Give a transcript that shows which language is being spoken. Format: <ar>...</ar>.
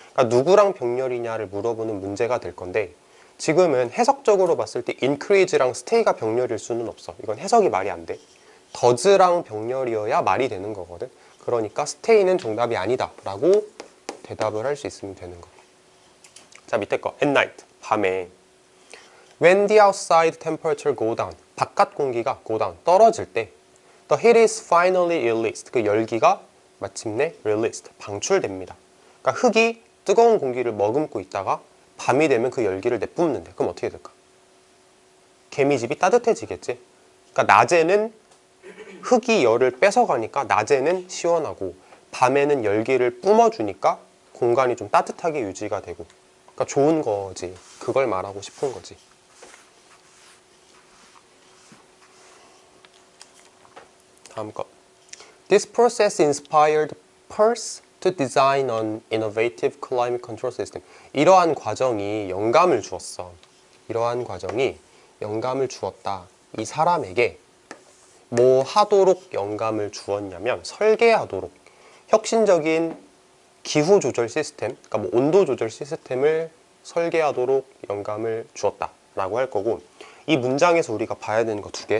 <ko>그러니까 누구랑 병렬이냐를 물어보는 문제가 될 건데, 지금은 해석적으로 봤을 때 increase랑 stay가 병렬일 수는 없어. 이건 해석이 말이 안 돼. does랑 병렬이어야 말이 되는 거거든. 그러니까 stay는 정답이 아니다 라고 대답을 할 수 있으면 되는 거. 자, 밑에 거</ko> <en>at night,</en> <ko>밤에</ko> <en>when the outside temperature go down,</en> <ko>바깥 공기가 go down, 떨어질 때</ko> <en>the heat is finally released,</en> <ko>그 열기가 마침내 released, 방출됩니다. 그러니까 흙이 뜨거운 공기를 머금고 있다가 밤이 되면 그 열기를 내뿜는데, 그럼 어떻게 될까? 개미집이 따뜻해지겠지. 그러니까 낮에는 흙이 열을 뺏어가니까 낮에는 시원하고 밤에는 열기를 뿜어주니까 공간이 좀 따뜻하게 유지가 되고, 그러니까 좋은 거지. 그걸 말하고 싶은 거지. 다음 거.</ko> <en>This process inspired Peirce to design an innovative climate control system.</en> <ko>이러한 과정이 영감을 주었어. 이러한 과정이 영감을 주었다. 이 사람에게 뭐 하도록 영감을 주었냐면 설계하도록 혁신적인 기후 조절 시스템, 그러니까 뭐 온도 조절 시스템을 설계하도록 영감을 주었다라고 할 거고, 이 문장에서 우리가 봐야 되는 거 두 개.</ko>